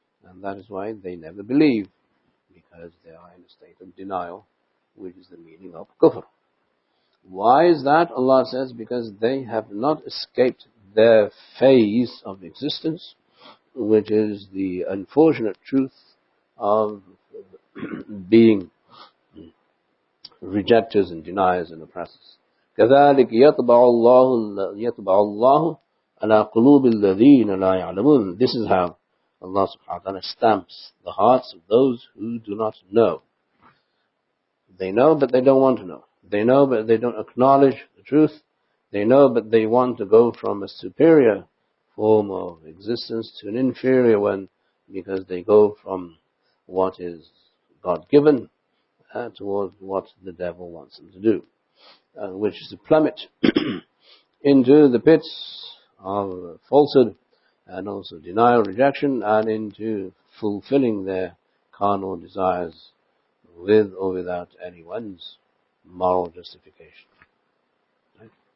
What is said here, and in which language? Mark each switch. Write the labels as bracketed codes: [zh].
[en] And that is why they never believe, because they are in a state of denial, which is the meaning of kufr. Why is that? Allah says, because they have not escaped their phase of existence, which is the unfortunate truth of being rejectors and deniers and oppressors. [ar] كذلك يطبع الله على قلوب الذين لا يعلمون. [en] This is how Allah subhanahu wa ta'ala stamps the hearts of those who do not know. They know, but they don't want to know. They know, but they don't acknowledge the truth. They know, but they want to go from a superior form of existence to an inferior one, because they go from what is God-given towards what the devil wants them to do, which is to plummet into the pits of falsehood and also denial, rejection, and into fulfilling their carnal desires with or without anyone's moral justification. Right?